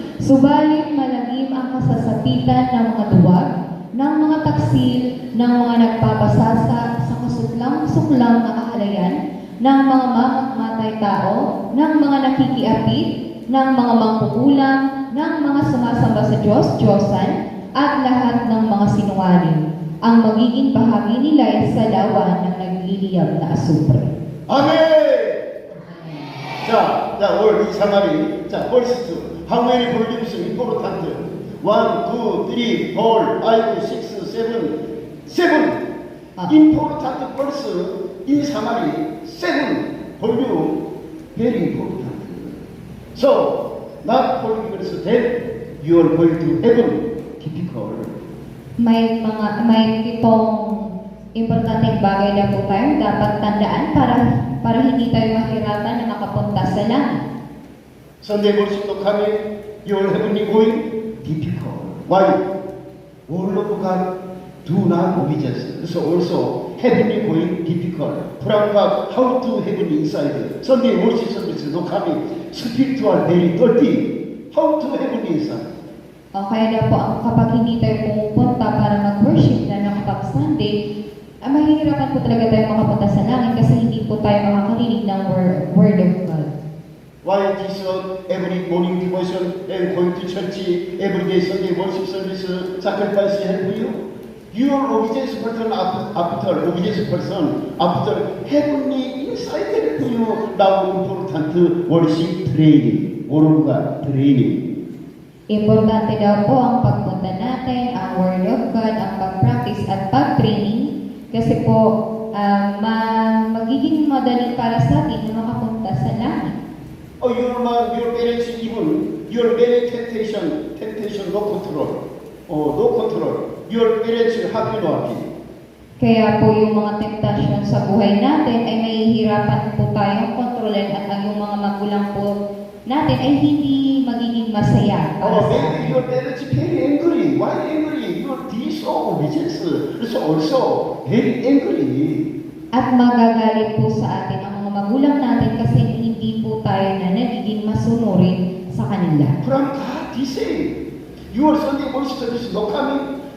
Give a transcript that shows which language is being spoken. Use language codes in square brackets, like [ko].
[tl] Subalit malagim ang kasasapitan ng mga duwag, ng mga taksil, ng mga nagpapasasa sa kasuklang-suklang na kahalayan, ng mga mamamatay tao, ng mga nakikiapit, ng mga mangkukulam, ng mga sumasamba sa Diyos-Diyosan, at lahat ng mga sinungaling. Ang magiging bahagi nila ay sa lawa ng nagliliyab na asupre. [ko] 아멘. 자, [en] word summary. 자, first, how many volumes important? 1, 2, 3, 4, 5, 6, 7. 7 important verse in summary. 7 volume very important. So, not following verse 10, you are going to heaven. Typical. [tl] May pitong importanteng bagay na po tayo dapat tandaan para hindi tayo mahirapan na makapunta sa langit. [en] Sunday worship to coming, you are heavenly going. Difficult. Why? All of God do not obedience. So also heavenly going difficult. From God, how to heavenly inside. Sunday worship service to coming, spiritual very dirty. How to heavenly inside. [tl] Kaya daw po, kapag hindi tayo pumupunta para mag-worship na ng kapag Sunday, mahihirapan po talaga tayo makapunta sa langit kasi hindi po tayo makakarinig ng Word of God. [en] Why Jesus every morning devotion and going to church every day Sunday worship service sacrifice help you? Your obedience person after obedience person after heavenly inside help you now important worship training, Word of God training. [tl] Importante daw po ang pagpunta natin, ang Word of God, ang pag-practice at pag-training kasi po magiging madali para sa atin na makapunta sa langit. [en] Your parents even your very temptation no control. No control. Your parents happy no happy. [tl] Kaya po yung mga temptation sa buhay natin ay mahihirapan po tayong kontrolin at ang yung mga magulang po natin ay hindi magiging masaya. [en] Maybe your parents very angry. Why angry? Your disobedience is also very angry. [tl] At magagalit po sa atin ang mga magulang natin kasi hindi po tayo na nagiging masunurin sa kanila. [en] From God, he said, your Sunday worship service no coming.